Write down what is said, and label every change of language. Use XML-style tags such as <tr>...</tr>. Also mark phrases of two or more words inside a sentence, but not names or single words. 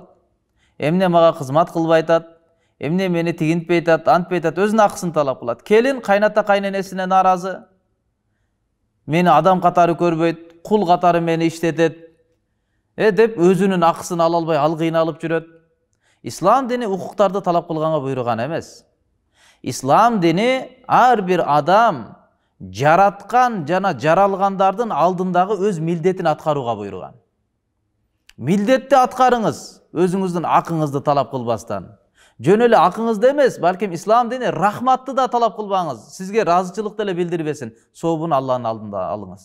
<ky>Эмне мага кызмат кылбай атат, эмне мени тигинтпей атат, антпей атат, өзүнүн акысын талап кылат. Келин кайната кайненесине наразы. Мени адам катары көрбөйт, кул катары мени иштетет. Деп өзүнүн акысын ала албай, ал кыйналып жүрөт. İslam dini укуктарды талап кылганга буйруган эмес. İslam dini ар bir адам жараткан жана жаралгандардын алдындагы өз милдетин аткарууга буйруган. Милдетти аткарыңыз, өзүңүздүн акыңызды талап кылбастан. Жөн эле акыңызды эмес, балким İslam dini рахматты да талап кылбаңыз. Сизге ыраазычылык деле билдирбесин, сообун Алланын алдында алыңыз.</ky>